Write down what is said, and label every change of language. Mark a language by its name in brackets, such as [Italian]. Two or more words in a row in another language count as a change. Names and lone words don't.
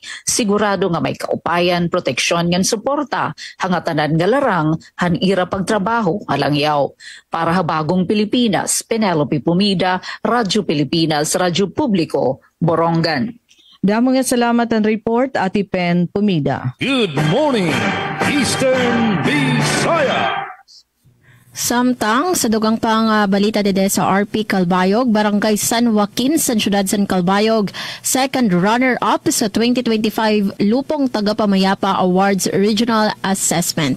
[Waray] Sigurado nga may kaupayan, proteksyon ngan suporta hangatanan nga larang han ira pagtrabaho alangyaw. Para ha bagong Pilipinas, Penelope Pumida, Radyo Pilipinas, Radyo Publiko, Borongan. Damo nga salamat ang report, Ati Pen Pumida. [English] Good morning, Eastern Visayas. [Waray] Samtang sa dugang pang balita dede sa RP Calbayog, Barangay San Joaquin sa siyudad San Calbayog, [English] second runner-up [Waray] sa 2025 Lupong Tagapamayapa Awards Regional Assessment.